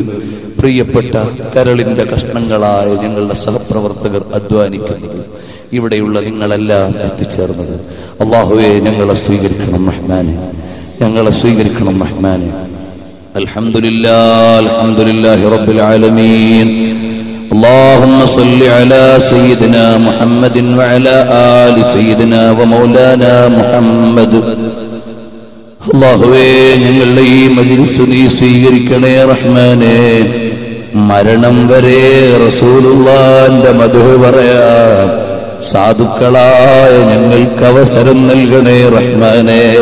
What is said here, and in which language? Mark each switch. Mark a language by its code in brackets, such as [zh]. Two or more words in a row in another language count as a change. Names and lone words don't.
[ml] പ്രിയപ്പെട്ട കരളിന്റെ കഷ്ണങ്ങളായ ഞങ്ങളുടെ സഹപ്രവർത്തകർ അധ്വാനിക്കുന്നത്, ഇവിടെയുള്ള നിങ്ങളെല്ലാം എത്തിച്ചേർന്നത്. അല്ലാഹുവേ, ഞങ്ങളെ സ്വീകരിക്കണം റഹ്മാനെ, ഞങ്ങളെ സ്വീകരിക്കണം റഹ്മാനെ. [ar] الحمد لله، الحمد لله رب العالمين. اللهم صل على سيدنا محمد وعلى آل سيدنا ومولانا محمد. [ml] അല്ലാഹുവേ, ഞങ്ങളുടെ ഈ മജ്ലിസ് നീ സ്വീകരിക്കണേ റഹ്മാനേ. മരണം വരെ റസൂലുള്ളാഹിന്റെ മദ്ഹ് പറയാൻ സാധുക്കളായ ഞങ്ങൾക്ക് അവസരം നൽകണേ റഹ്മാനേ.